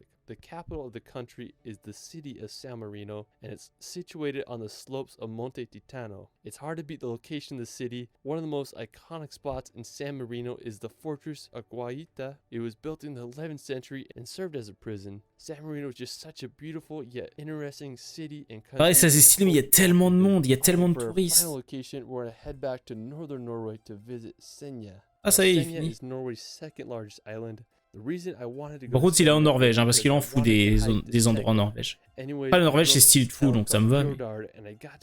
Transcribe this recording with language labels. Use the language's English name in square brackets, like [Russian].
[English] The capital of the country is the city of San Marino, and it's situated on the slopes of Monte Titano. It's hard to beat the location of the city. One of the most iconic spots in San Marino is the fortress of Guaita. It was built in the 11th century and served as a prison. San Marino is just such a beautiful yet interesting city and country. [French] Pareil, ça c'est stylé, mais il y a tellement de monde, il y a tellement de touristes. [English] For a final location, we're going to head back to northern Norway to visit Senja. [French] Ah, ça y est, [English] Senja is Norway's second largest island. [French] Par contre, il est en Norvège, hein, parce qu'il en fout des endroits en Norvège. Pas la Norvège, c'est style de fou, donc ça me va. Mais...